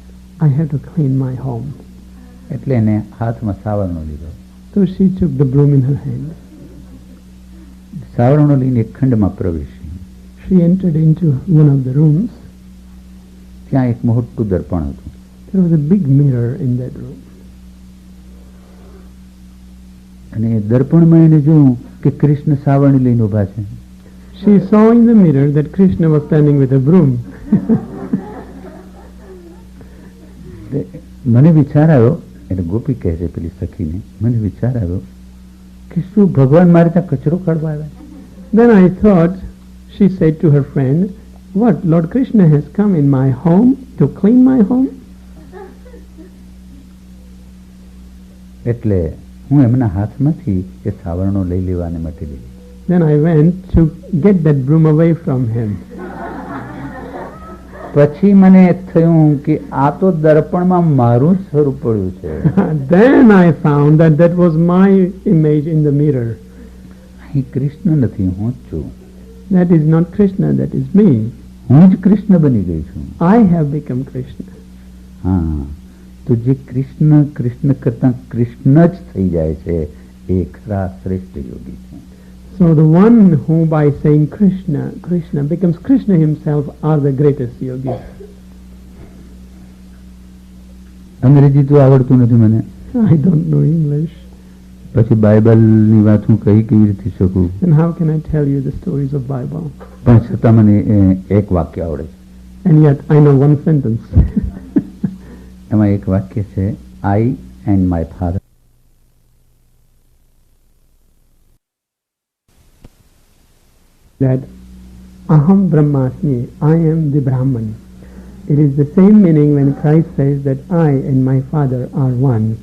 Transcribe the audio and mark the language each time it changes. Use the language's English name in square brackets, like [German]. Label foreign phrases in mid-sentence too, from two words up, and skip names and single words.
[English] I had to clean my home. [Gujarati] એટલે એને હાથમાં સાવરણો લીધો. [English] So she took the broom in her hand. [Gujarati] સાવરણો લઈને એક ખંડમાં પ્રવેશી. [English] She entered into one of the rooms. [Gujarati] ત્યાં એક મોટું દર્પણ હતું. [English] There was a big mirror in that room. [Gujarati] અને એ દર્પણમાં એને જોયું કે કૃષ્ણ સાવરણી લઈને ઉભા છે. [English] She saw in the mirror that Krishna was standing with a broom. [Gujarati] મને વિચાર આવ્યો, એટલે ગોપી કહે છે પેલી સખીને, મને વિચાર આવ્યો કે શું ભગવાન મારે ત્યાં કચરો કાઢવા આવ્યા? [English] Then I thought, she said to her friend, what, Lord Krishna has come in my home to clean my home? [Gujarati] એટલે હું એમના હાથમાંથી એ સાવરણો લઈ લેવાને માટે ગઈ. [English] Then I went to get that broom away from him. [Gujarati] પછી મને થયું કે આ તો દર્પણમાં મારું જ સ્વરૂપ પડ્યું છે. [English] Then I found that was my image in the mirror. [Gujarati] અહીં કૃષ્ણ નથી, હું જ છું. [English] That is not Krishna, that is me. [Gujarati] હું જ કૃષ્ણ બની ગઈ છું. [English] I have become Krishna. [Gujarati] હા, તો જે કૃષ્ણ કૃષ્ણ કરતા કૃષ્ણ જ થઈ જાય છે એ ખરા શ્રેષ્ઠ યોગી છે. [English] So the one who by saying Krishna, Krishna becomes Krishna himself are the greatest yogis. [Gujarati] અંગ્રેજી તો આવડતું નથી મને, [English] I don't know English. [Gujarati] પછી બાઇબલની વાત હું કઈ કેવી રીતે શકું? [English] And how can I tell you the stories of Bible? [Gujarati] પણ છતાં મને એક વાક્ય આવડે છે. [English] And yet I know one sentence. [Gujarati] એમાં એક વાક્ય છે [English] I and my father. That [Sanskrit] अहं ब्रह्मास्मि, [English] I am the Brahman. It is the same meaning when Christ says that I and my Father are one.